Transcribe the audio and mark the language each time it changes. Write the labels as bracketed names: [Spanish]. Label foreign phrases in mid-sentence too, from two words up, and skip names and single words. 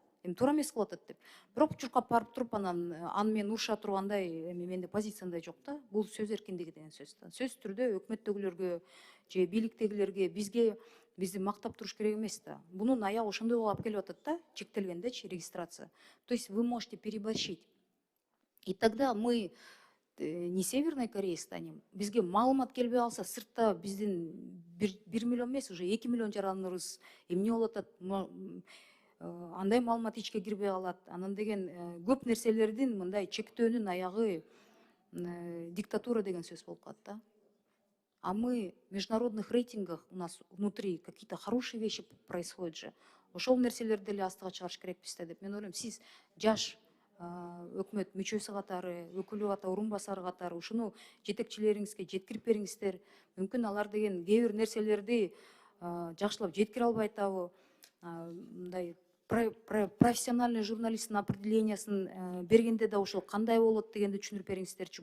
[Kyrgyz] эми туура эмес кылып атат деп. Бирок чуркап барып туруп анан аны менен уруша тургандай эми менде позициямда жок да. Бул сөз эркиндиги деген сөз да. Сөзсүз түрдө өкмөттөгүлөргө же бийликтегилерге бизди мактап туруш керек эмес да. Бунун аягы ошондой болуп келип атат да, чектелгендечи регистрация. [Russian] То есть вы можете переборщить. И тогда мы не Северной Кореей станем. [Kyrgyz] Бизге маалымат келбей калса, сыртта биздин 1 миллион эмес, уже 2 миллион жараныбыз эмне болуп атат, андай маалымат ичке кирбей калат. Анан деген көп нерселердин мындай чектөөнүн аягы диктатура деген сөз болуп калат да. [Russian] А мы в международных рейтингах, у нас внутри какие-то хорошие вещи происходят же. [Kyrgyz] Ошол нерселерди эле астыга чыгарыш керекпиз да деп. Мен ойлойм, сиз жаш өкмөт мүчөсү катары, өкүлү катары, орун басары катары ушуну жетекчилериңизге жеткирип бериңиздер. Мүмкүн алар деген кээ бир нерселерди жакшылап жеткире албай атабы. Мындай профессиональный журналисттин определениясын бергенде да ошол кандай болот дегенди түшүндүрүп бериңиздерчи.